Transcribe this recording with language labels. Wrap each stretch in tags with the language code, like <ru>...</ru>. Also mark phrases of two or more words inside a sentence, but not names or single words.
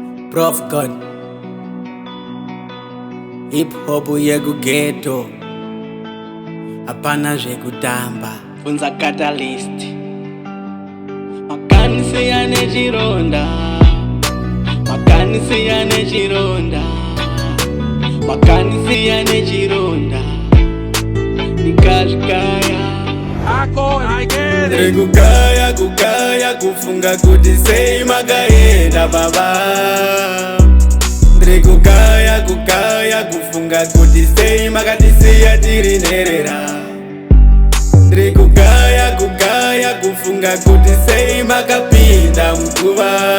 <sn>Prof God. Hip hop yekughetto. Hapana zvekutamba. Bvunza Catalyst. Makanisi ane chironda. Makanisi ane chironda. Makanisi ane chironda. Ndikazvikaya. Ako,</sn> <en>I get it.</en> <sn>Ndiri kugaya, kugaya, kufunga kuti sei makaenda, baba. Ndiri kugaya, kugaya, kufunga kuti sei makatisiya tiri nherera. Ndiri kugaya, kugaya, kufunga kuti sei makapinda muguva.</sn>